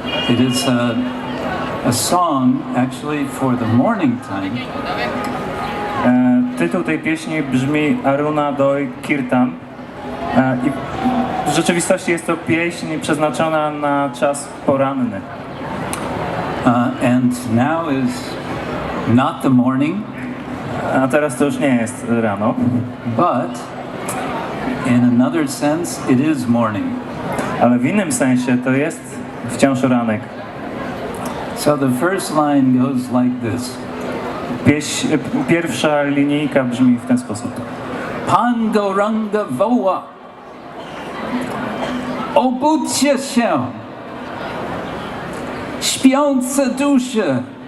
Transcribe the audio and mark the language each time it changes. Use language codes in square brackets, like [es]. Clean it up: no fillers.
[en] It is a song actually for the morning time. [pl] Tytuł tej pieśni brzmi Arunodai Kirtan. I w rzeczywistości jest to pieśń przeznaczona na czas poranny. [en] And now is not the morning, [pl] A teraz to już nie jest rano, [en] but in another sense it is morning. [pl] ale w innym sensie to jest wciąż ranek. [en] So the first line goes like this. [pl] Pierwsza linijka brzmi w ten sposób. Pan Gauranga Vowa, obudźcie się, śpiące dusze.